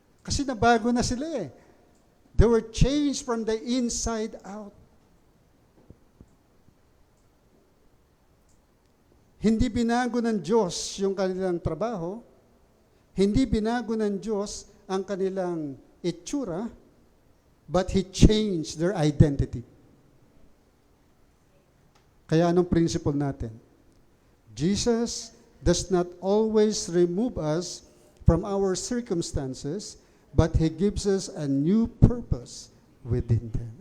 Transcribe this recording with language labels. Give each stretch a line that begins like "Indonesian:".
Filipino: Kasi nabago na sila
English: They were changed from the inside out.
Filipino: Hindi binago ng Diyos yung kanilang trabaho. Hindi binago ng Diyos ang kanilang itsura,
English: but He changed their identity.
Filipino: Kaya anong principle natin?
English: Jesus does not always remove us from our circumstances, but He gives us a new purpose within them.